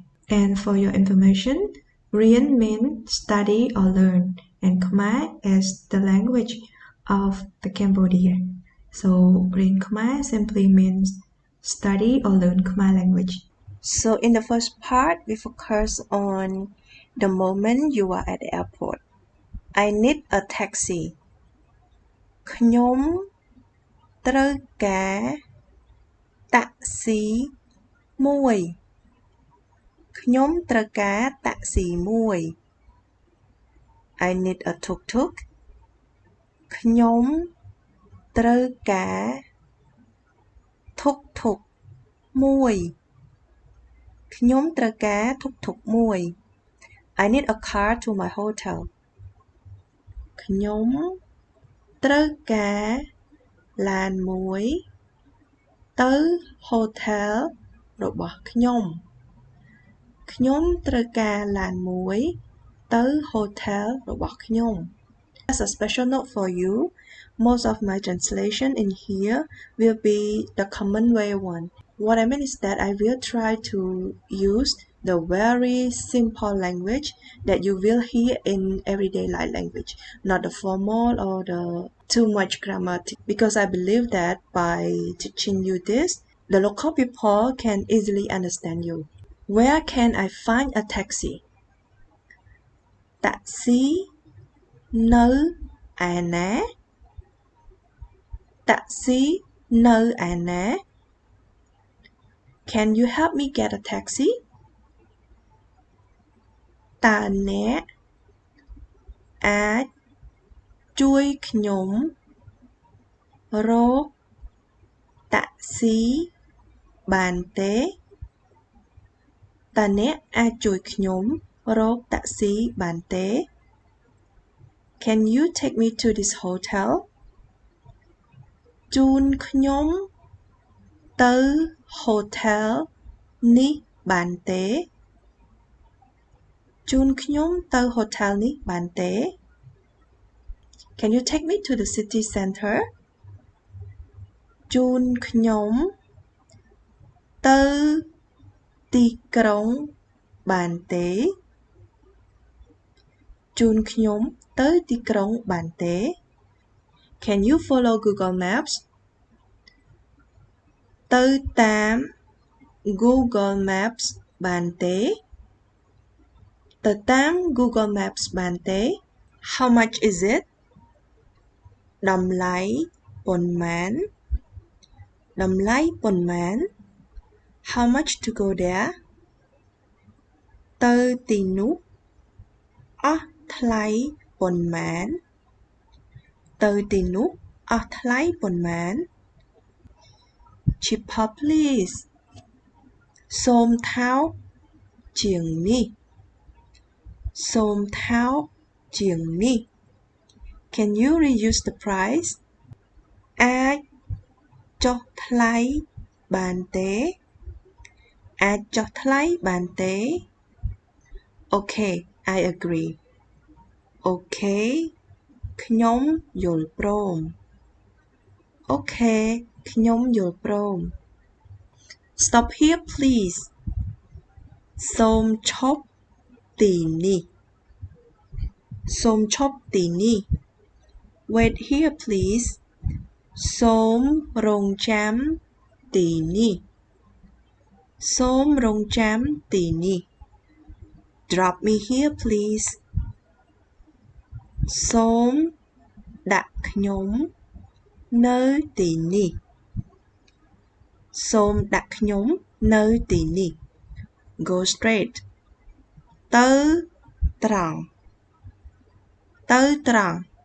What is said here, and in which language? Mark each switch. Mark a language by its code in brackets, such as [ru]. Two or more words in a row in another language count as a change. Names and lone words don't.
[en] And for your information, Rien means study or learn, and Khmer is the language of the Cambodia. So Rien Khmer simply means study or learn Khmer language. So in the first part, we focus on the moment you are at the airport. I need a taxi. [km] ខ្ញុំត្រូវការតាក់ស៊ីមួយខ្ញុំត្រូវការតាក់ស៊ីមួយ [en] I need a tuk-tuk [km] ខ្ញុំត្រូវការ tuk-tuk មួយខ្ញុំត្រូវការ tuk-tuk មួយ [en] I need a car to my hotel [km] ខ្ញុំត្រូវការឡានមួយទៅ hotel របស់ខ្ញុំខ្ញុំត្រូវការឡានមួយទៅ hotel របស់ខ្ញុំ [en] As a special note for you, most of my translation in here will be the common way one. What I mean is that I will try to use the very simple language that you will hear in everyday life language, not the formal or the too much grammar, because I believe that by teaching you this, the local people can easily understand you. Where can I find a taxi? Taxi [km] នៅឯណាតាក់ស៊ីនៅឯណា [en] Can you help me get a taxi? [km] តើអ្នកអាចជួយខ្ញុំរកតាក់ស៊ីបានទេតើអ្នកអាចជួយខ្ញុំរកតាក់ស៊ីបានទេ [en] Can you take me to this hotel? [km] ជូនខ្ញុំទៅ hotel នេះបានទេជូនខ្ញុំទៅ hotel នេះបានទេ [en] Can you take me to the city center? [km] ជូនខ្ញុំទៅទីក្រុងបានទេជូនខ្ញុំទៅទីក្រុងបានទេ [en] Can you follow Google Maps? [km] ទៅតាម Google Maps បានទេទៅតាម Google Maps បានទេ [en] How much is it? [km] តម្លៃប៉ុន្មានតម្លៃប៉ុន្មាន [en] How much to go there? [km] ទៅទីនោះអស់ថ្លៃប៉ុន្មានទៅទីនោះអស់ថ្លៃប៉ុន្មាន [en] cheaper please [km] សូមថោកជាងនេះសូមថោកជាងនេះ [en] Can you reduce the price [km] អាចចុះថ្លៃបានទេអាចចុះថ្លៃបានទេ [en] Okay I agree [km] Okay ខ្ញុំយល់ព្រម Okay ខ្ញុំយល់ព្រម [en] Stop here please [km] សូមឈប់ទីនេះសូមឈប់ទីនេះ [en] Wait here please [km] សូមរងចាំទីនេះសូមរងចាំទីនេះ [en] Drop me here please [km] សូមដាក់ខ្ញុំនៅទីនេះសូមដាក់ខ្ញុំនៅទីនេះ [en] Go straight [km] ទៅត្រង់ទៅត្រង់